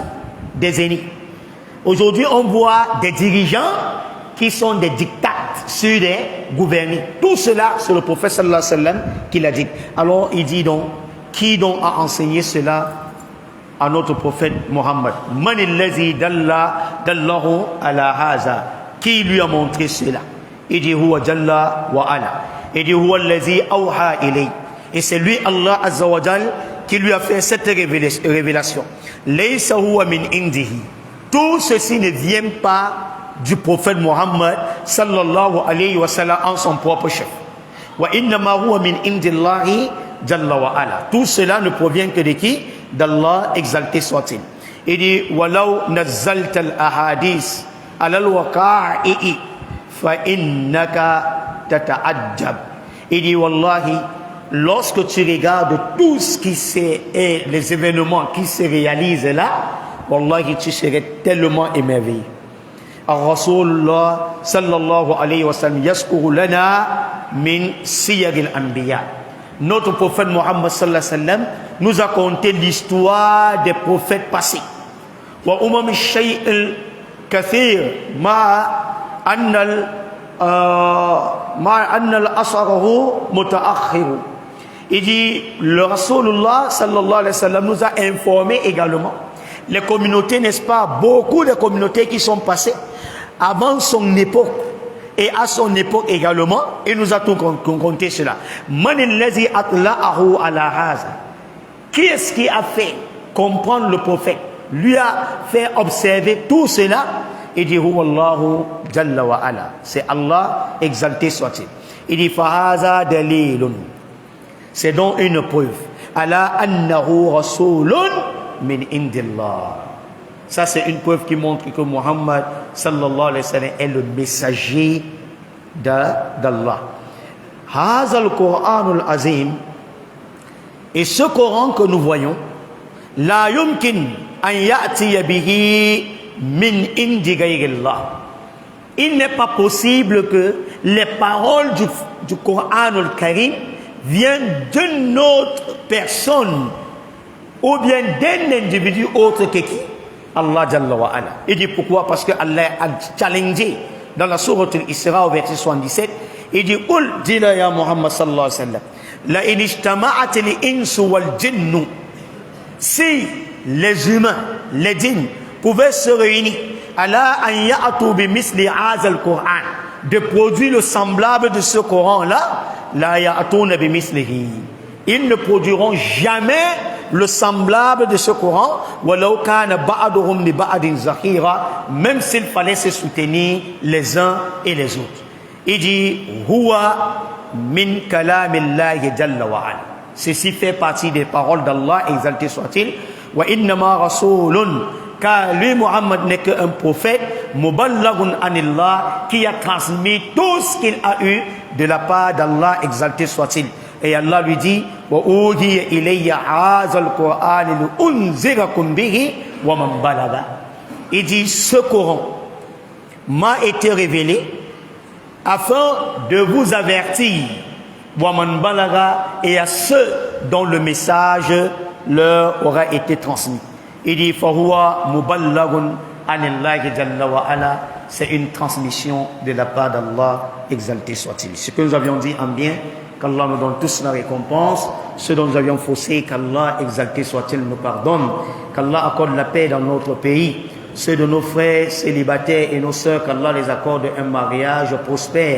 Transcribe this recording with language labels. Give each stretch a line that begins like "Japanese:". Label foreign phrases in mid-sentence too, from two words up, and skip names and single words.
French: Des aînés. Aujourd'hui, on voit des dirigeants qui sont des dictats sur des gouvernés. Tout cela, c'est le prophète
Arabic: صلى الله عليه وسلم
French: qui l'a dit. Alors, il dit donc, qui donc a enseigné cela à notre prophète Mohammed?
Arabic: من الذي دله على هذا.
French: Qui lui a montré cela? Il dit,
Arabic: هو جل وعلا.
French: Il dit,
Arabic: هو الذي أوحى إليه.
French: Et c'est lui,
Arabic: الله عز وجل,
French: qui lui a fait cette révélation.
Arabic: ليس هو من عنده.
French: Tout ceci ne vient pas du prophète Mohammed
Arabic: صلى الله عليه وسلم
French: en son propre chef.
Arabic: وإنما هو من عند الله جل وعلا.
French: Tout cela ne provient que de qui? D'Allah, exalté soit-il. Il dit
Arabic: ولو نزلت الأحاديث على الوقائع فإنك تتعجب.
French: Il dit wallahi, lorsque tu regardes tout ce qui est les événements qui se réalisent là, wallahi, tu serais tellement émerveillé.
Arabic: رسول الله صلى الله عليه وسلم يذكر لنا من سير الأنبياء.
French: Notre prophète Mohammed
Arabic: صلى الله عليه وسلم
French: nous a conté l'histoire des prophètes passés.
Arabic: وأمم شيء كثير مع أن عصره متأخر.
French: Il dit, le
Arabic: رسول الله صلى الله عليه وسلم
French: nous a informé également les communautés, n'est-ce pas, beaucoup de communautés qui sont passées avant son époque et à son époque également, il nous a tout compté cela.
Arabic: من الذي أطلعه على هذا.
French: Qui est-ce qui a fait comprendre le prophète, lui a fait observer tout cela? Il dit
Arabic: هو الله جل وعلا.
French: C'est Allah, exalté soit-il. Il dit
Arabic: فهذا دليل.
French: C'est donc une preuve.
Arabic: على أنه رسول من عند الله.
French: Ça, c'est une preuve qui montre que Muhammad
Arabic: صلى الله عليه وسلم
French: est le messager d'Allah.
Arabic: هذا القرآن العظيم.
French: Et ce Coran que nous voyons,
Arabic: لا يمكن أن يأتي به من عند غير الله.
French: Il n'est pas possible que les paroles du Coranul Karim viennent d'une autre personne ou bien d'un individu autre que qui? Allah
Arabic: جل وعلا.
French: Il dit pourquoi? Parce que Allah a challengé dans la sourate Al-Isra au verset 77. Il dit
Arabic: قل دلا يا محمد صلى الله عليه وسلم لئن اجتمعت الإنس والجن.
French: Si les humains, les djinns pouvaient se réunir
Arabic: على أن يأتوا بمثل هذا القرآن,
French: de produire le semblable de ce Coran là,
Arabic: لا يأتون بمثله.
French: Ils ne produiront jamais le semblable de ce Coran,
Arabic: ولو كان بعضهم لبعض ظهيرا,
French: même s'il fallait se soutenir les uns et les autres. Il dit
Arabic: هو من كلام الله جل وعلا.
French: Ceci fait partie des paroles d'Allah, exalté soit-il.
Arabic: وإنما رسول,
French: car lui Muhammad n'est qu'un prophète,
Arabic: مبلغ عن الله,
French: qui a transmis tout ce qu'il a eu de la part d'Allah, exalté soit-il. Et Allah lui dit
Arabic: وأوحي إلي هذا القرآن لأنذركم به ومن بلغ.
French: Il dit ce Coran m'a été révélé afin de vous avertir
Arabic: ومن بلغ,
French: et à ceux dont le message leur aura été transmis. Il dit
Arabic: فهو مبلغ عن الله جل وعلا.
French: C'est une transmission de la part d'Allah, exalté soit-il. Ce que nous avions dit en bien, qu'Allah nous donne tous la récompense. Ce dont nous avions faussé, qu'Allah, exalté soit-il, nous pardonne. Qu'Allah accorde la paix dans notre pays. Ceux de nos frères célibataires et nos sœurs, qu'Allah les accorde un mariage prospère.